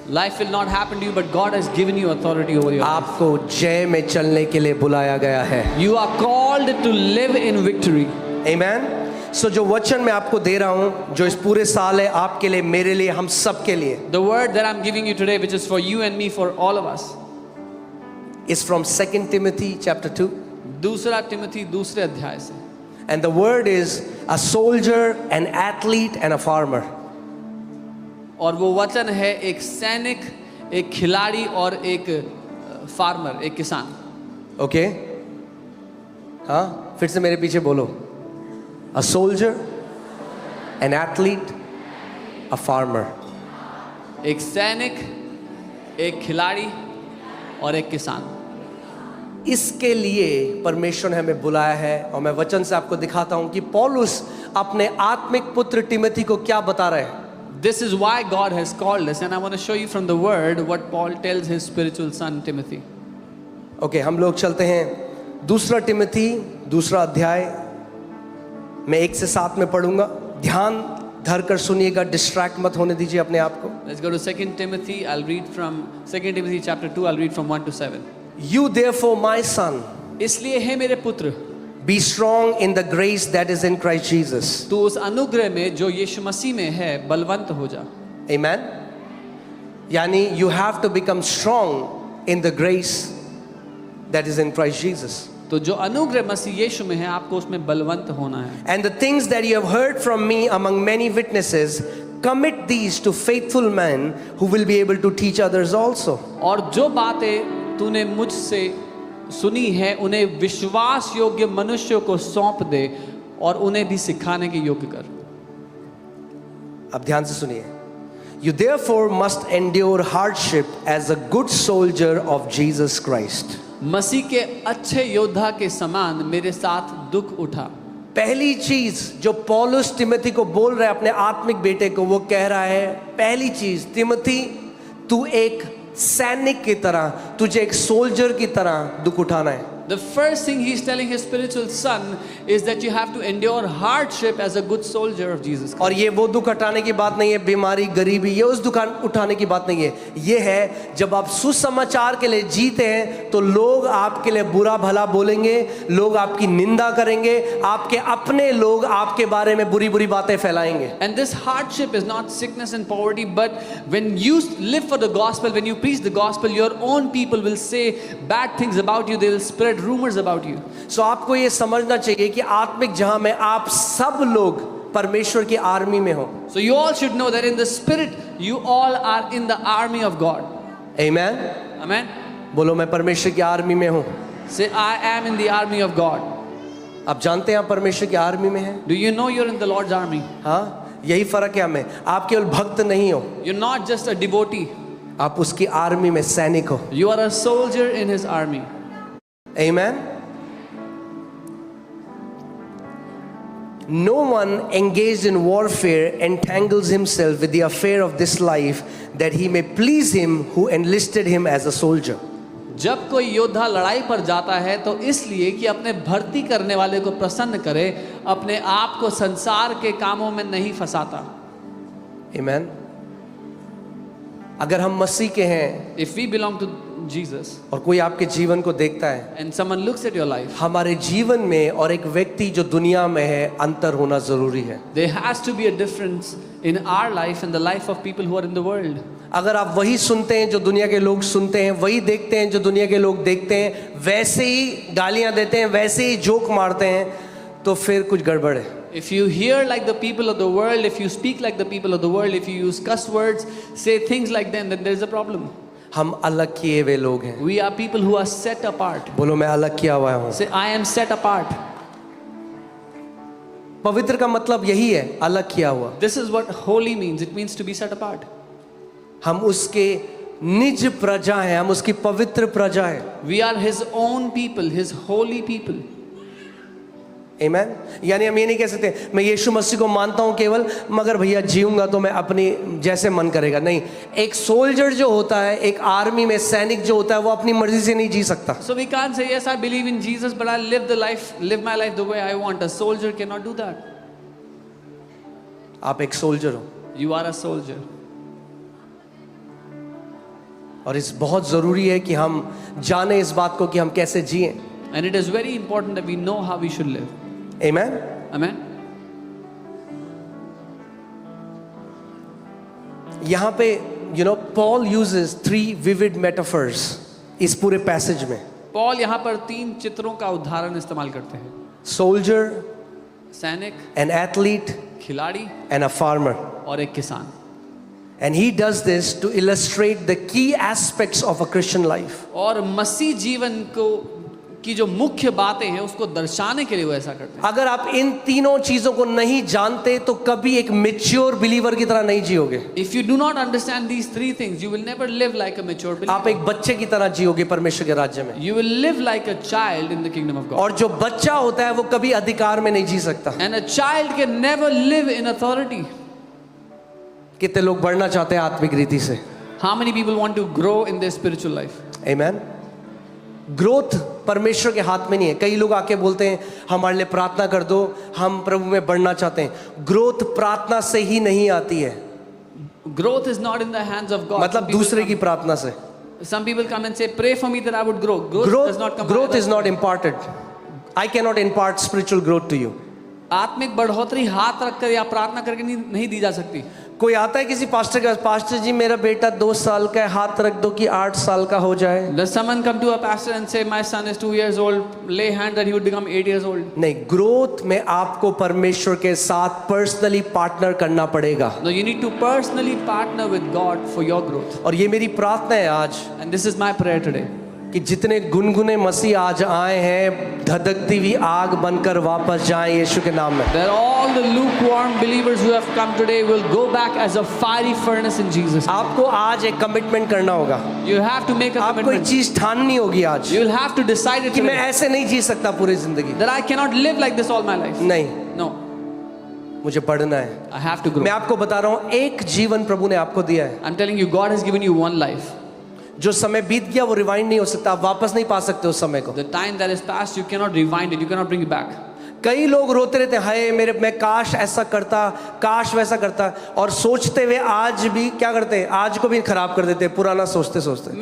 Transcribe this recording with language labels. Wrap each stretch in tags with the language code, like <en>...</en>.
<en>Life will not happen to you, but God has given you authority over your life.</en> <hi>आपको जय में चलने के लिए बुलाया गया है।</hi> <en>You are called to live in victory.</en> <hi>आमीन। सो जो वचन मैं आपको दे रहा हूँ, जो इस पूरे साल है, आपके लिए, मेरे लिए, हम सब के लिए,</hi> <en>The word that I'm giving you today, which is for you and me, for all of us, is from 2 Timothy chapter 2.</en> <hi>दूसरा तिमोथी दूसरे अध्याय से।</hi> <en>And the word is a soldier, an athlete and a farmer.</en> <hi>और वो वचन है एक सैनिक, एक खिलाड़ी और एक फार्मर, एक किसान। ओके? हाँ, फिर से मेरे पीछे बोलो।</hi> <en>A soldier, an athlete, a farmer.</en> <hi>एक सैनिक, एक खिलाड़ी और एक किसान। इसके लिए परमेश्वर ने हमें बुलाया है। और मैं वचन से आपको दिखाता हूं कि पौलुस अपने आत्मिक पुत्र तिमोथी को क्या बता रहे हैं।</hi> <en>This is why God has called us, and I want to show you from the word what Paul tells his spiritual son Timothy.</en> <hi>Okay, हम लोग चलते हैं दूसरा तिमोथी दूसरा अध्याय। मैं 1 से 7 में पढ़ूंगा, ध्यान धर कर सुनिएगा, डिस्ट्रैक्ट मत होने दीजिए अपने आप को।</hi> <en>Let's go to 2 Timothy. I'll read from 2 Timothy chapter 2. I'll read from 1 to 7. You therefore, my son,</en> <hi>इसलिए हे मेरे पुत्र,</hi> <en>be strong in the grace that is in Christ Jesus.</en> <hi>तू उस अनुग्रह में जो यीशु मसीह में है बलवंत हो जा।</hi> <en>Amen. यानी you have to become strong in the grace that is in Christ Jesus.</en> <hi>तो जो अनुग्रह मसीह यीशु में है, आपको उसमें बलवंत होना है।</hi> <en>And the things that you have heard from me among many witnesses, commit these to faithful men who will be able to teach others also.</en> <hi>और जो बातें तूने मुझसे सुनी है, उन्हें विश्वास योग्य मनुष्यों को सौंप दे और उन्हें भी सिखाने के योग्य कर। अब ध्यान से सुनिए।</hi> <en>You therefore must endure hardship as a good soldier of Jesus Christ.</en> <hi>मसीह के अच्छे योद्धा के समान मेरे साथ दुख उठा। पहली चीज जो पौलुस तिमोथी को बोल रहा है, अपने आत्मिक बेटे को, वो कह रहा है, पहली चीज, तिमोथी तू एक सैनिक की तरह, तुझे एक सोल्जर की तरह दुख उठाना है।</hi> <en>The first thing he's telling his spiritual son is that you have to endure hardship as a good soldier of Jesus Christ.</en> <hi>और ये वो दुख उठाने की बात नहीं है, बीमारी, गरीबी, ये उस दुख उठाने की बात नहीं है। ये है जब आप सुसमाचार के लिए जीते हैं तो लोग आपके लिए बुरा भला बोलेंगे, लोग आपकी निंदा करेंगे, आपके अपने लोग आपके बारे में बुरी बुरी बातें फैलाएंगे।</hi> <en>And this hardship is not sickness and poverty, but when you live for the gospel, when you preach the gospel, your own people will say bad things about you. They will spread rumors about you.</en> <hi>So आपको ये समझना चाहिए कि आत्मिक जहां में आप सब लोग परमेश्वर की आर्मी में हो।</hi> <en>So you all should know that in the spirit, you all are in the army of God. Amen. Amen.</en> <hi>बोलो, मैं परमेश्वर की आर्मी में हूँ।</hi> <en>Say, I am in the army of God.</en> <hi>आप जानते हैं आप परमेश्वर की आर्मी में हैं?</hi> <en>Do you know you're in the Lord's army?</en> <hi>हाँ, यही फर्क है हमें। आप केवल भक्त नहीं हो,</hi> <en>You're not just a devotee.</en> <hi>आप उसकी आर्मी में सैनिक हो।</hi> <en>You are a soldier in his army. Amen. No one engaged in warfare entangles himself with the affair of this life, that he may please him who enlisted him as a soldier.</en> <hi>जब कोई योद्धा लड़ाई पर जाता है तो इसलिए कि अपने भर्ती करने वाले को प्रसन्न करे, अपने आप को संसार के कामों में नहीं फंसाता। Amen. अगर हम मसीह के हैं,</hi> <en>If we belong to Jesus</en> <hi>और कोई आपके जीवन को देखता है,</hi> <en>and someone looks at your life,</en> <hi>हमारे जीवन में और एक व्यक्ति जो दुनिया में है अंतर होना जरूरी है।</hi> <en>there has to be a difference in our life and the life of people who are in the world.</en> <hi>अगर आप वही सुनते हैं जो दुनिया के लोग सुनते हैं, वही देखते हैं जो दुनिया के लोग देखते हैं, वैसे ही गालियां देते हैं, वैसे ही जोक मारते हैं, तो फिर कुछ गड़बड़ है।</hi> <en>If you hear like the people of the world, if you speak like the people of the world, if you use cuss words, say things like them, then there is a problem.</en> <hi>हम अलग किए हुए लोग हैं।</hi> <en>We are people who are set apart.</en> <hi>बोलो मैं अलग किया हुआ हूँ।</hi> <en>Say, I am set apart.</en> <hi>पवित्र का मतलब यही है, अलग किया हुआ।</hi> <en>This is what holy means. It means to be set apart.</en> <hi>हम उसके निज प्रजा हैं, हम उसकी पवित्र प्रजा हैं।</hi> <en>We are His own people, His holy people.</en> <hi>आमेन। यानी हम ये नहीं कह सकते मैं यीशु मसीह को मानता हूँ केवल, मगर भैया जीऊंगा तो मैं अपनी जैसे मन करेगा। नहीं, एक सोल्जर जो होता है, एक आर्मी में सैनिक जो होता है, वो अपनी मर्जी से नहीं जी सकता।</hi> <en>So we can't say, yes, I believe in Jesus, but I live my life the way I want. A soldier cannot do that.</en> <hi>आप एक सोल्जर हो</hi> <en>You are a soldier.</en> <hi>और इस बहुत ज़रूरी है कि हम जाने इस बात को कि हम कैसे जिएं।</hi> <en>And it is very important that we know how we should live.</en> <hi>Amen.</hi> <en>Amen.</en> <hi>यहाँ पे</hi> <en>Paul uses 3 vivid metaphors</en> <hi>इस पूरे पैसेज में। Paul यहाँ पर 3 चित्रों का उदाहरण इस्तेमाल करते हैं।</hi> <en>Soldier,</en> <hi>सैनिक,</hi> <en>an athlete,</en> <hi>खिलाड़ी</hi> <en>and a farmer.</en> <hi>और एक किसान।</hi> <en>And he does this to illustrate the key aspects of a Christian life.</en> <hi>और मसीह जीवन को की जो मुख्य बातें हैं उसको दर्शाने के लिए वो ऐसा करते हैं। अगर आप इन तीनों चीजों को नहीं जानते तो कभी एक मैच्योर बिलीवर की तरह नहीं जियोगे।</hi> <en>If you do not understand these 3 things, you will never live like a mature believer.</en> <hi>आप एक बच्चे की तरह जियोगे परमेश्वर के राज्य में।</hi> <en>You will live like a child in the kingdom of God.</en> <hi>और जो बच्चा होता है वो कभी अधिकार में नहीं जी सकता।</hi> <en>And a child can never live in authority.</en> <hi>कितने लोग बढ़ना चाहते हैं आत्मिक रीति से?</hi> <en>How many people want to grow in their spiritual life?</en> <hi>Amen. Growth परमेश्वर के हाथ में नहीं है। कई लोग आके बोलते हैं हमारे लिए प्रार्थना कर दो, हम प्रभु में बढ़ना चाहते हैं। ग्रोथ प्रार्थना से ही नहीं आती है।</hi> <en>Growth is not in the hands of God.</en> <hi>मतलब दूसरे की प्रार्थना से।</hi> <en>Some people come and say, pray for me that I would grow. Growth does not come. Growth is not imparted. I cannot impart spiritual growth to you.</en> <hi>आत्मिक बढ़ोतरी हाथ रखकर या प्रार्थना करके नहीं दी जा सकती। कोई आता है किसी पास्टर के पास, पास्टर जी मेरा बेटा 2 साल का है, हाथ रख दो कि 8 साल का हो जाए।</hi> <en>Does someone come to a pastor and say, my son is 2 years old, lay hand that he would become 8 years old?</en> <hi>नहीं, ग्रोथ में आपको परमेश्वर के साथ पर्सनली पार्टनर करना पड़ेगा।</hi> <en>No, you need to personally partner with God for your growth.</en> <hi>और ये मेरी प्रार्थना है आज,</hi> <en>And this is my prayer today.</en> <hi>कि जितने गुनगुने मसीह आज आए हैं, धधकती हुई आग बनकर वापस जाएं यीशु के नाम में।</hi> <en>That all the lukewarm believers who have come today will go back as a fiery furnace in Jesus.</en> <hi>आपको आज एक कमिटमेंट करना होगा।</hi> <en>You have to make a</en> <hi>आपको एक</hi> <en>commitment.</en> <hi>चीज ठाननी होगी आज</hi> <en>You will have to decide it</en> <hi>कि मैं</hi> <en>today.</en> <hi>ऐसे नहीं जी सकता पूरी जिंदगी।</hi> <en>That I cannot live like this all my life.</en> <hi>नहीं,</hi> <en>No,</en> <hi>मुझे बढ़ना है।</hi> <en>I have to</en> <hi>मैं</hi> <en>grow.</en> <hi>आपको बता रहा हूँ, एक जीवन प्रभु ने आपको दिया है।</hi> <en>I'm telling you, God has given you one life.</en> <hi>जो समय बीत गया वो रिवाइंड नहीं हो सकता, आप वापस नहीं पा सकते उस समय को।</hi> <en>The time that is past, you cannot rewind it. You cannot bring it back.</en> <hi>कई लोग रोते रहते हैं, हाय मैं काश ऐसा करता, काश वैसा करता, और सोचते हुए आज भी क्या करते हैं, आज को भी खराब कर देते हैं पुराना सोचते सोचते।</hi>